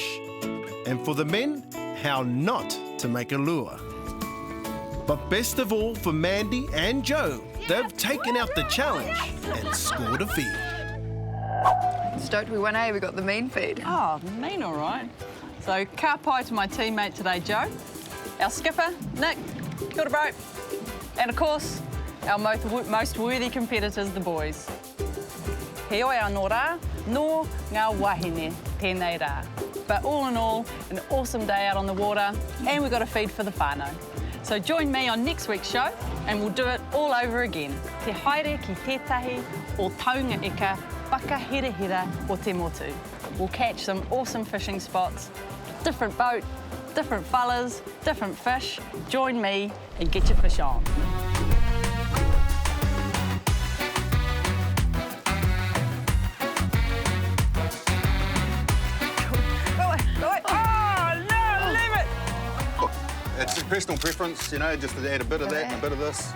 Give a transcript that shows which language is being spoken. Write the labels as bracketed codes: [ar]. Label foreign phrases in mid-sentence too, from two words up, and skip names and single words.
[en] And for the men, how not to make a lure. But best of all for Mandy and Joe, they've taken out the challenge and scored a feed. Stoked we won, eh? We got the mean feed. Oh, mean all right. So, [mi] ka pai [en] to my teammate today, Joe. Our skipper, Nick. [mi] Kia ora, [en] bro. And of course, our most worthy competitors, the boys. [mi] He oi anō rā, nō ngā wahine, tēnei rā. [en] But all in all, an awesome day out on the water, and we've got a feed for the whānau. So join me on next week's show, and we'll do it all over again. [mi] Te haere ki tētahi o taunga eka, whakaherehera o te motu. [en] We'll catch some awesome fishing spots, different boat, different fellas, different fish. Join me and get your fish on. It's personal preference, you know, just to add a bit of that and a bit of this.